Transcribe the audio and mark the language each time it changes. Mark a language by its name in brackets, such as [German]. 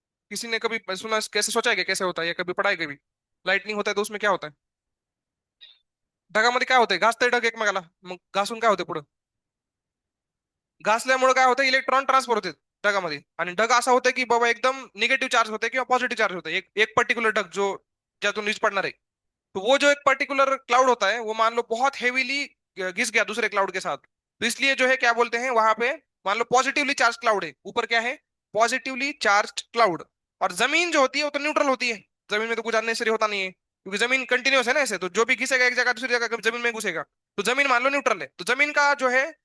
[Hindi] किसी ने कभी सुना, कैसे सोचा है क्या कैसे होता है, या कभी पढ़ा है कभी? लाइटनिंग होता है तो उसमें क्या होता है? [Marathi] ढगामध्ये काय होतंय? घासतंय ढग एकमेकाला, मग घासून काय होते पुढे? घासल्यामुळे काय होतं? इलेक्ट्रॉन ट्रान्सफर होते ढगामध्ये, आणि ढग असा होतं की बाबा एकदम निगेटिव्ह चार्ज होते किंवा पॉझिटिव्ह चार्ज होते, एक एक पर्टिकुलर ढग जो ज्यातून वीज पडणार [Hindi] है। तो वो जो एक पर्टिकुलर क्लाउड होता है वो मान लो बहुत हेवीली घिस गया दूसरे क्लाउड के साथ, तो इसलिए जो है क्या बोलते हैं वहां पे, मान लो पॉजिटिवली चार्ज क्लाउड है ऊपर, क्या है? Positively charge cloud. और जमीन जो होती है वो तो न्यूट्रल होती है। जमीन में तो कुछ अननेसेसरी होता नहीं है, क्योंकि जमीन कंटिन्यूस है ना ऐसे, तो जो भी घिसेगा एक जगह दूसरी जगह जमीन में घुसेगा। तो जमीन मान लो न्यूट्रल है, तो जमीन का जो है